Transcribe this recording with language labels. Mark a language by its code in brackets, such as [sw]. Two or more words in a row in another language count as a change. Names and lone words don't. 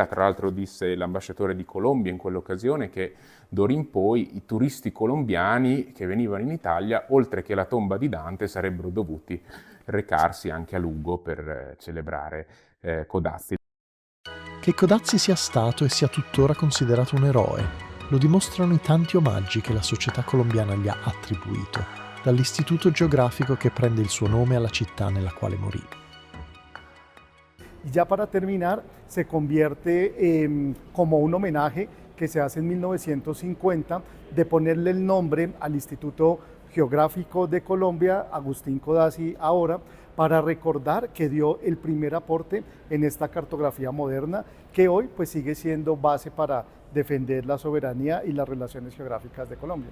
[it] Tra l'altro disse l'ambasciatore di Colombia in quell'occasione che d'ora in poi i turisti colombiani che venivano in Italia, oltre che alla tomba di Dante, sarebbero dovuti recarsi anche a Lugo per celebrare Codazzi. Che Codazzi sia stato e sia tuttora considerato un eroe lo dimostrano i tanti omaggi che la società colombiana gli ha attribuito, dall'istituto geografico che prende il suo nome alla città nella quale morì. [es] Y ya para terminar, se convierte como un homenaje que se hace en 1950 de ponerle el nombre al Instituto Geográfico de Colombia, Agustín Codazzi ahora, para recordar que dio el primer aporte en esta cartografía moderna, que hoy pues sigue siendo base para defender la soberanía y las relaciones geográficas de Colombia.